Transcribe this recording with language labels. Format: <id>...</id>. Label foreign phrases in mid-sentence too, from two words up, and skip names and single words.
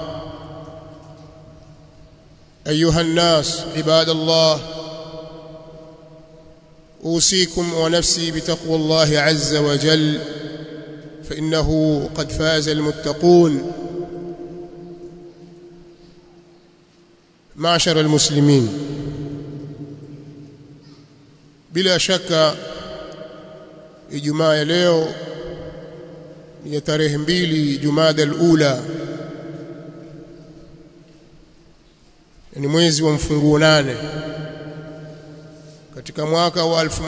<ar>أيها الناس عباد الله، أوصيكم ونفسي بتقوى الله عز وجل، فإنه قد فاز المتقون. معشر المسلمين،</ar> <sw>bila shaka Ijumaa ya leo ni tarehe 2 Jumada al-Ula, ni mwezi wa mfunguo 8 katika mwaka wa</sw>